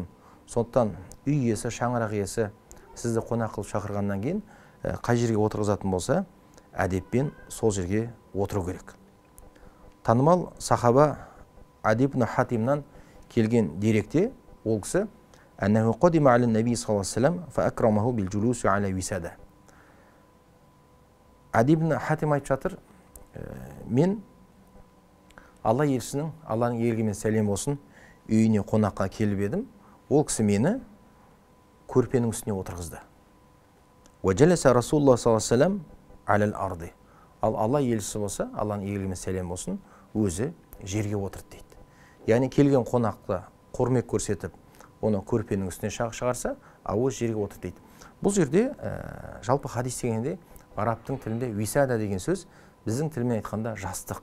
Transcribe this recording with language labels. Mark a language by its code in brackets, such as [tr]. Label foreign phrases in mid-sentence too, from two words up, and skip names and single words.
[kk] Сондықтан үй иесі, шаңырақ иесі сізді қонақ қылып шақырғаннан кейін қай жерге отырғызатын болса, әдеппен сол жерге отыру керек. Танымал сахаба Ади ибн Хатимнан келген деректе ол кісі [ar] «أنه قدم على النبي صلى الله عليه وسلم فأكرمه بالجلوس على وسادة». [kk] Ади ибн Хатим айтып жатыр, мен Алла елшісінің, Алланың елгімен сәлем болсын, үйіне қонаққа келіп едім. Ол кісі мені көрпенің үстіне отырғызды. [ar] «وجلس رسول الله صلى الله عليه وسلم على الأرض». [kk] Ал Алла елшісі болса, Алланың елгімен сәлем болсын, өзі жерге отырды дейді. Яғни келген қонақты құрмет көрсетіп, оны көрпенің үстіне шығарса, ол жерге отырды дейді. Бұл жерде жалпы хадис дегенде арабтың тілінде висада деген сөз біздің тілмен айтқанда жастық.